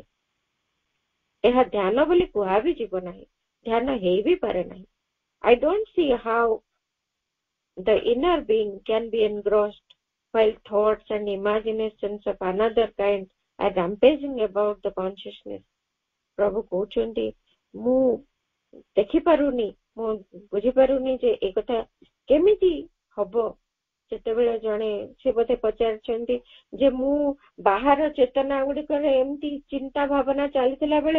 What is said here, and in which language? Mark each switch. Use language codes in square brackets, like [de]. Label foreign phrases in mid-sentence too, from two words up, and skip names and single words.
[or] ଏହା ଧ୍ୟାନ ବୋଲି କୁହା ବି ଯିବ ନାହିଁ, ଧ୍ୟାନ ହେଇ ବି ପାରେ ନାହିଁ। [en] I don't see how the inner being can be engrossed while thoughts and imaginations of another kind are rampaging about the consciousness. [or] ପ୍ରଭୁ କହୁଛନ୍ତି ମୁଁ ଦେଖିପାରୁନି, ମୁଁ ବୁଝିପାରୁନି ଯେ ଏ କଥା କେମିତି ହବ। ଯେତେବେଳେ ଜଣେ ସେ ବୋଧେ ପଚାରିଛନ୍ତି ଯେ ମୁଁ ବାହାର ଚେତନା ଗୁଡିକରେ ଏମିତି ଚିନ୍ତା ଭାବନା ଚାଲିଥିଲା ବେଳେ